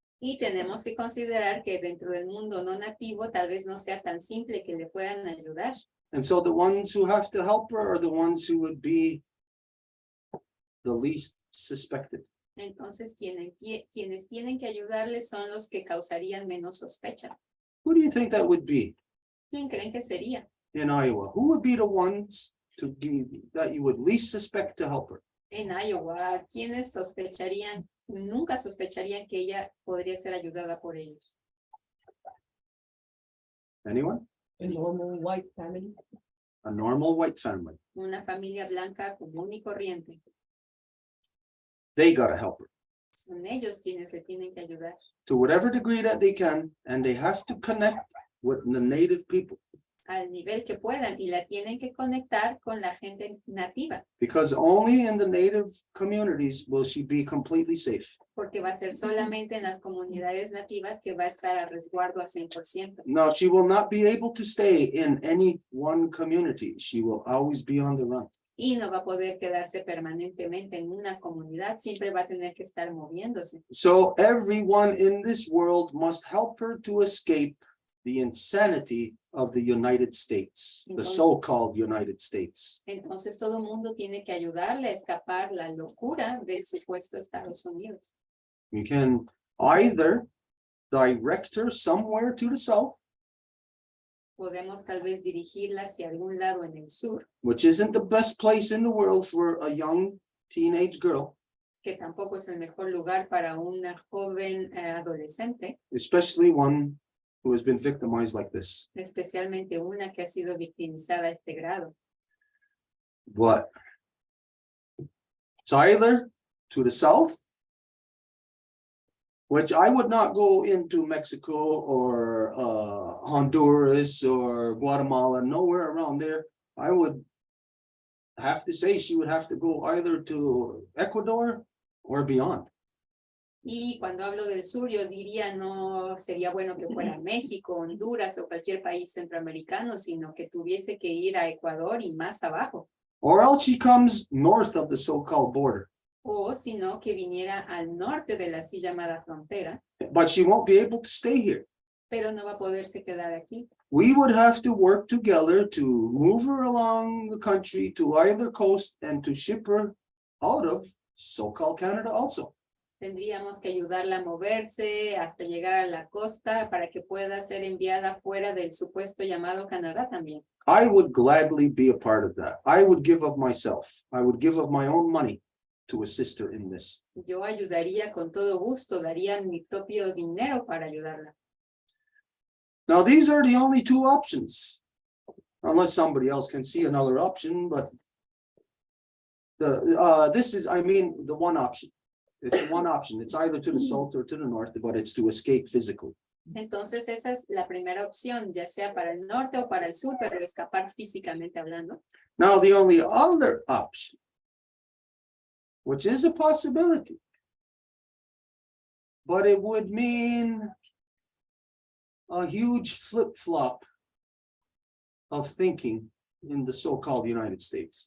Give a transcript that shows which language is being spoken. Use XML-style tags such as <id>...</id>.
<es>Y tenemos que considerar que dentro del mundo no nativo tal vez no sea tan simple que le puedan ayudar.</es> <en>And so the ones who have to help her are the ones who would be the least suspected.</en> <es>Entonces, quienes tienen que ayudarles son los que causarían menos sospecha.</es> <en>Who do you think that would be</en> <es>¿Quién creen que sería?</es> <en>in Iowa? Who would be the ones that you would least suspect to help her?</en> <es>En Iowa, ¿quiénes sospecharían? Nunca sospecharían que ella podría ser ayudada por ellos.</es> <en>Anyone? A normal white family. A normal white family.</en> <es>Una familia blanca común y corriente.</es> <en>They gotta help her</en> <es>Son ellos quienes se tienen que ayudar</es> <en>to whatever degree that they can, and they have to connect with the native people</en> <es>al nivel que puedan y la tienen que conectar con la gente nativa,</es> <en>because only in the native communities will she be completely safe.</en> <es>porque va a ser solamente en las comunidades nativas que va a estar a resguardo a 100%.</es> <en>No, she will not be able to stay in any one community. She will always be on the run.</en> <es>Y no va a poder quedarse permanentemente en una comunidad, siempre va a tener que estar moviéndose.</es> <en>So everyone in this world must help her to escape the insanity of the United States, the so-called United States.</en> <es>Entonces todo el mundo tiene que ayudarle a escapar la locura del supuesto Estados Unidos.</es> <en>You can either direct her somewhere to the south,</en> <es>Podemos tal vez dirigirla hacia algún lado en el sur,</es> <en>which isn't the best place in the world for a young teenage girl,</en> <es>que tampoco es el mejor lugar para una joven adolescente,</es> <en>especially one who has been victimized like this.</en> <es>especialmente una que ha sido victimizada a este grado.</es> <en>But it's either to the south, which I would not go into Mexico or Honduras or Guatemala, nowhere around there. I would have to say she would have to go either to Ecuador or beyond.</en> <es>Y cuando hablo del sur, yo diría no sería bueno que fuera México, Honduras o cualquier país centroamericano, sino que tuviese que ir a Ecuador y más abajo.</es> <en>Or else she comes north of the so-called border,</en> <es>O sino que viniera al norte de la así llamada frontera,</es> <en>but she won't be able to stay here.</en> <es>pero no va a poderse quedar aquí.</es> <en>We would have to work together to move her along the country to either coast and to ship her out of so-called Canada also.</en> <es>Tendríamos que ayudarla a moverse hasta llegar a la costa para que pueda ser enviada fuera del supuesto llamado Canadá también.</es> <en>I would gladly be a part of that. I would give of myself. I would give of my own money to assist her in this.</en> <es>Yo ayudaría con todo gusto, daría mi propio dinero para ayudarla.</es> <en>Now, these are the only two options, unless somebody else can see another option, but this is, I mean, the one option. It's one option. It's either to the south or to the north, but it's to escape physically.</en> <es>Entonces esa es la primera opción, ya sea para el norte o para el sur, pero escapar físicamente hablando.</es> <en>Now, the only other option, which is a possibility, but it would mean a huge flip-flop of thinking in the so-called United States.</en>